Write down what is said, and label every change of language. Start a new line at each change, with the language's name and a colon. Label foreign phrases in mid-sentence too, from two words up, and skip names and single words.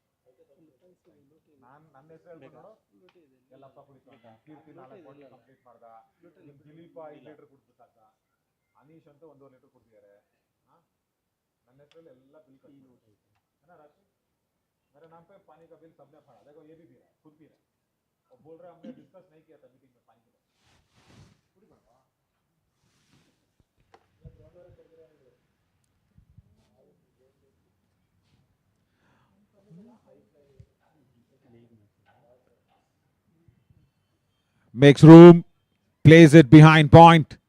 Kannada: ನಾನು ನನ್ನ ಹೆಸರು ಹೇಳ್ಕೊಂಡು ನೋಡು, ಎಲ್ಲಪ್ಪ ಕುಡಿತು ಅಂತ. ಕೀರ್ತಿ 4 ಬಾಟಲ್ ಕಂಪ್ಲೀಟ್ ಮಾಡ್ದ. ದಿಲೀಪ 5 ಲೀಟರ್ ಕುಡಿದ್ಬಿಟ್ಟಾಕ. ಅನೀಶ್ ಅಂತೂ 1.5 ಲೀಟರ್ ಕುಡಿದಿದ್ದಾರೆ. ನನ್ನ ಹೆಸರಲ್ಲಿ ಎಲ್ಲ ಬಿಲ್ ಕಟ್ಟಿ
Hindi: है ना राशि, मेरे नाम पे पानी का बिल सबने भरा. देखो ये भी पी रहा है, खुद पी रहा है. और बोल रहा है हमने डिस्कस नहीं किया था मीटिंग में पानी के बारे में. पूरी बनवा
English: Makes room, plays it behind point.